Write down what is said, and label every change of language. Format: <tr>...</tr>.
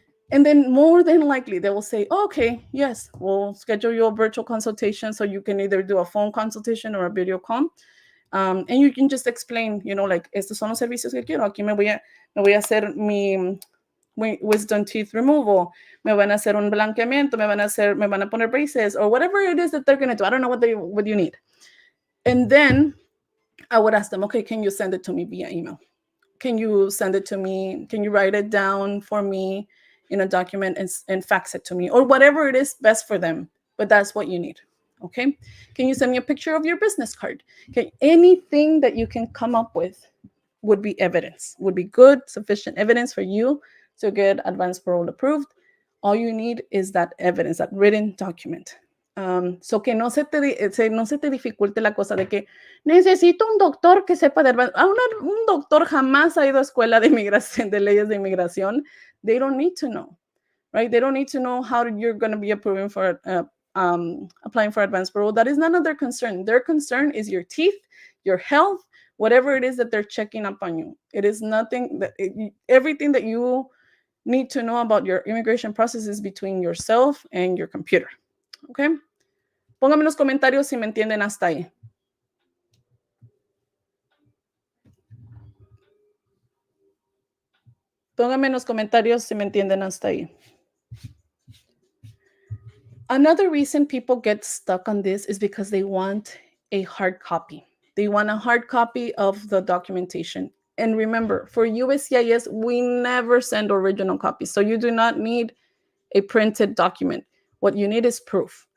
<en>And then more than likely, they will say, oh, okay, yes, we'll schedule you a virtual consultation so you can either do a phone consultation or a video call. And you can just explain, like,</en> <es>estos son los servicios que quiero. Aquí me voy a hacer mi</es> <en>wisdom teeth removal,</en> <es>me van a hacer un blanqueamiento, me van a poner</es> <en>braces, or whatever it is that they're going to do. I don't know what you need. And then I would ask them, okay, can you send it to me via email? Can you send it to me? Can you write it down for me in a document and fax it to me, or whatever it is best for them? But that's what you need. Okay. Can you send me a picture of your business card? Okay. Anything that you can come up with would be evidence, would be good, sufficient evidence for you to get Advance Parole approved. All you need is that evidence, that written document.</en> <es>So que no se te dificulte la cosa de que necesito un doctor que sepa de Advance. Un doctor jamás ha ido a escuela de inmigración, de leyes de inmigración.</es> <en>They don't need to know, right? They don't need to know how you're going to be applying for Advance Parole. That is none of their concern. Their concern is your teeth, your health, whatever it is that they're checking up on you. It is nothing everything that you need to know about your immigration process is between yourself and your computer. Okay?</en> <es>Pónganme en los comentarios si me entienden hasta ahí. Pónganme en los comentarios si me entienden hasta ahí.</es> <en>Another reason people get stuck on this is because they want a hard copy. They want a hard copy of the documentation. And remember, for USCIS, we never send original copies. So you do not need a printed document. What you need is proof.</en>